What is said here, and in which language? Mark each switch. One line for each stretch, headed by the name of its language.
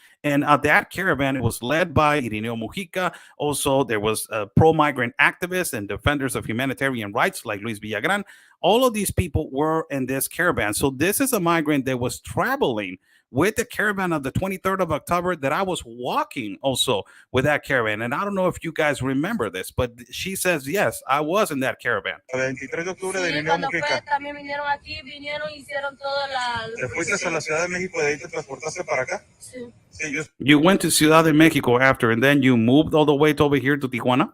English: And that caravan, it was led by Irineo Mujica. Also, there was pro-migrant activists and defenders of humanitarian rights like Luis Villagran. All of these people were in this caravan. So this is a migrant that was traveling with the caravan of the 23rd of October, that I was walking also with that caravan. And I don't know if you guys remember this, but she says, yes, I was in that caravan.
Spanish: 23 de octubre de Sí, Irineo cuando Mujica. fue, también vinieron aquí, vinieron y hicieron toda la... ¿Te fuiste a la Ciudad de México y de ahí te transportaste para acá? Sí. Sí, yo
English: You went to Ciudad de Mexico after, and then you moved all the way to over here to Tijuana?